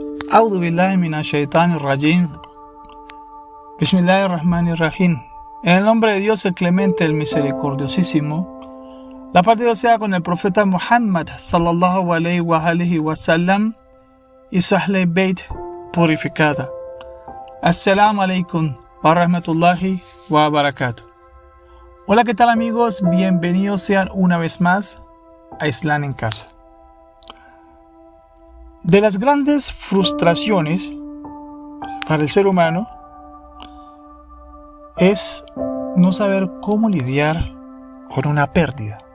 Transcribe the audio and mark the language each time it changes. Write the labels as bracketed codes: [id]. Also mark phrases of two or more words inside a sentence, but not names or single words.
[ar] أعوذ بالله من الشيطان الرجيم. بسم الله الرحمن الرحيم. [es] En el nombre de Dios, el clemente, el misericordiosísimo. La paz de Dios sea con el profeta Muhammad [ar] صلى الله عليه وسلم [es] y su [ar] أهل البيت [es] purificada. [ar] السلام عليكم ورحمة الله وبركاته. [es] Hola, ¿qué tal amigos? Bienvenidos sean una vez más a Islam en Casa. De las grandes frustraciones para el ser humano es no saber cómo lidiar con una pérdida.